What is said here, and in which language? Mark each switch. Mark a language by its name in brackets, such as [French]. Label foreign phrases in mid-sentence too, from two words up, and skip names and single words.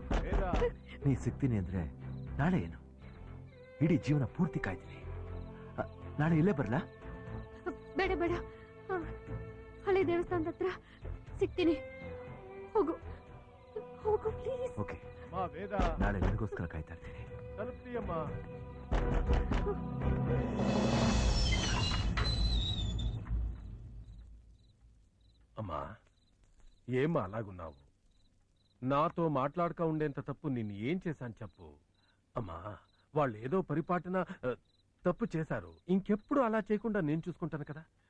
[Kannada] ನೀ ಸಿಗ್ತೀನಿ ಅಂದ್ರೆ ನಾಳೆ ಏನು? ಇಡೀ ಜೀವನ ಪೂರ್ತಿ ಕಾಯ್ತೀನಿ. ನಾಳೆ ಇಲ್ಲೇ ಬರ್ಲಾ? ಬೇಡ ಬೇಡ, ಹಳೆ ದೇವಸ್ಥಾನದ ಹತ್ರ ಸಿಗ್ತೀನಿ, ಹೋಗು ಹೋಗು ಪ್ಲೀಸ್. ಓಕೆ, ನಾಳೆ ನಿನಗೋಸ್ಕರ ಕಾಯ್ತಾ ಇರ್ತೀನಿ. [Telugu] అమ్మా ఏమా అలాగున్నావు? నాతో మాట్లాడక ఉండేంత తప్పు నేను ఏం చేశాను చెప్పు. అమ్మా వాళ్ళు ఏదో పరిపాటన తప్పు చేశారు, ఇంకెప్పుడు అలా చేయకుండా నేను చూసుకుంటాను కదా.